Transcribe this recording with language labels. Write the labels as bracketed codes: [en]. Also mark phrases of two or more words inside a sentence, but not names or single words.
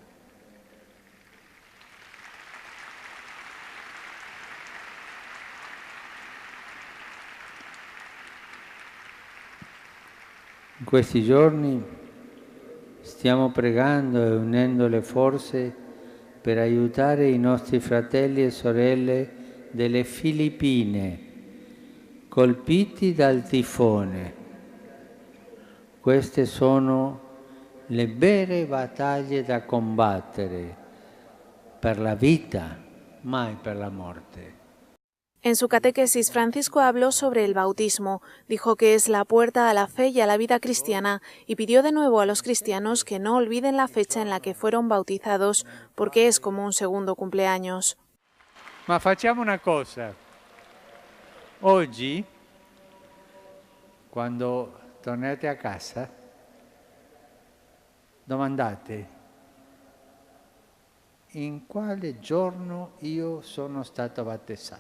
[it] In questi giorni stiamo pregando e unendo le forze per aiutare i nostri fratelli e sorelle delle Filippine, colpiti dal tifone. Queste sono le vere battaglie da combattere per la vita, mai per [es] la muerte. En su catequesis, Francisco habló sobre el bautismo, dijo que es la puerta a la fe y a la vida cristiana y pidió de nuevo a los cristianos que no olviden la fecha en la que fueron bautizados, porque es como un segundo cumpleaños. [it] Ma facciamo una cosa. Oggi, quando tornate a casa, domandate in quale giorno io sono stato battezzato.